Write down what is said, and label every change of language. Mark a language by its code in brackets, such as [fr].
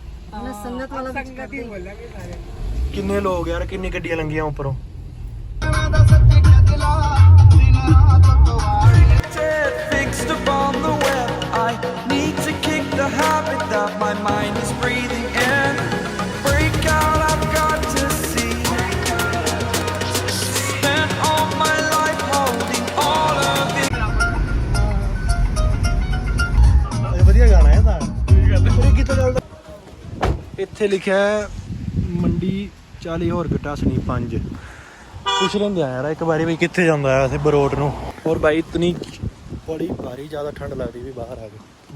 [hi] हमने संगत वाला कुछ कर दिया। [pa] ਕਿੰਨੇ ਲੋਕ ਯਾਰ, ਕਿੰਨੀ ਗੱਡੀਆਂ ਲੰਗੀਆਂ ਉੱਪਰੋਂ। [en] Fixed upon the web, I need to kick the habit that my mind is breathing in. Break out, I've got to see. Spent all my life holding all of it. [pa] ਵਧੀਆ ਗਾਣਾ ਹੈ ਤਾਂ। ਇਹ ਕਿੱਥੇ ਚੱਲਦਾ? ਇੱਥੇ ਲਿਖਿਆ ਹੈ ਮੰਡੀ 40 ਹੋਰ ਘਟਾਸਣੀ 5। ਪੁੱਛ ਲੈਂਦੇ ਆ ਯਾਰ ਇੱਕ ਵਾਰੀ ਵੀ ਕਿੱਥੇ ਜਾਂਦਾ ਹੈ ਅਸੀਂ ਬਰੋਟ ਨੂੰ। [hi] और भाई इतनी बड़ी भारी ज़्यादा ठंड लग रही है बाहर आ गई।